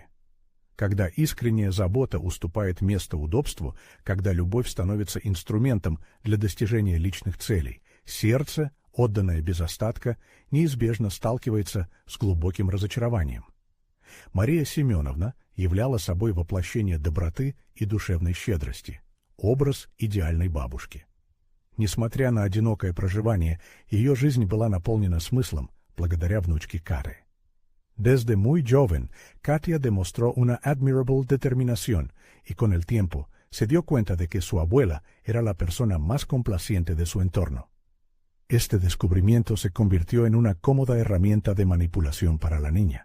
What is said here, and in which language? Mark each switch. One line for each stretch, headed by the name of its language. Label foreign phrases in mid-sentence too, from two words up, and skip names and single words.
Russian: Когда искренняя забота уступает место удобству, когда любовь становится инструментом для достижения личных целей, сердце, отданное без остатка, неизбежно сталкивается с глубоким разочарованием. Мария Семеновна являла собой воплощение доброты и душевной щедрости, образ идеальной бабушки. Несмотря на одинокое проживание, ее жизнь была наполнена смыслом благодаря внучке Каре.
Spanish: Desde muy joven, Katia demostró una admirable determinación y con el tiempo se dio cuenta de que su abuela era la persona más complaciente de su entorno. Este descubrimiento se convirtió en una cómoda herramienta de manipulación para la niña.